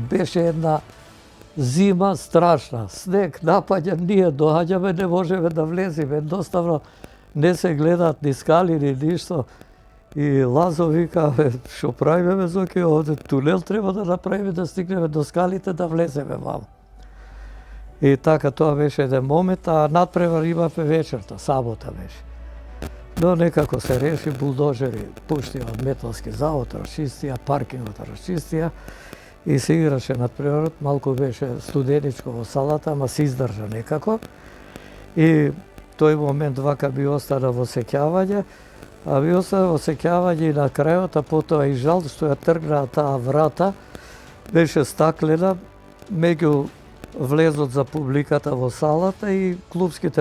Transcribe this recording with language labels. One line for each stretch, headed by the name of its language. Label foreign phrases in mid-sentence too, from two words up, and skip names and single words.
Macedonian: Беше една зима страшна, снег напаѓа, ние доаѓаме, не можеме да влеземе, едноставно не се гледаат ни скали, ни ништо. И Лазо вика, што правиме Зоки, овде тунел треба да направиме, да стигнеме до скалите, да влеземе ваму. И така, тоа беше еден момент, а надпревар имавме вечерта, сабота беше. Но некако се реши, булдожери пуштио металски завод, расчистија, паркингот расчистија и се играше над приород, malko беше студеничко во салата, ама се издржа некако. И тој момент вака би остана во сеќавање, а би остана во сеќавање и на крајот, а потоа и жал што ја тргнаа таа врата, беше стаклена, меѓу влезот за публиката во салата и клубските